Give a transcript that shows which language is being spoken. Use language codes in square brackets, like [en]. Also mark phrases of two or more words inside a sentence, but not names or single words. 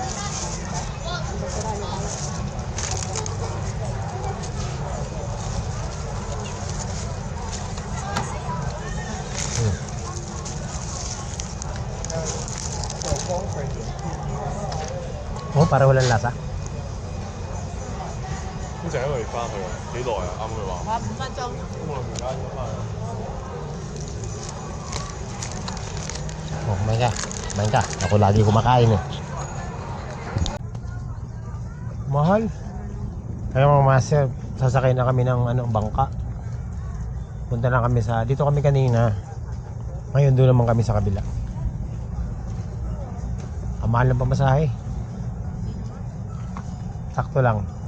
[tl] Basura na tayo. Oh, para walang lasa. [yue] 姑仔我哋翻去啊，幾耐啊？啱佢話。 5分鐘。咁我而家要翻去。 [tl] Oh, kumain ka. Kumain ka. Ako lagi kumakain eh. Mahal. Kaya mga master, sasakay na kami ng bangka. Punta na kami dito kami kanina. Ngayon doon naman kami sa kabila. Ang mahal ng pamasahe. Sakto lang.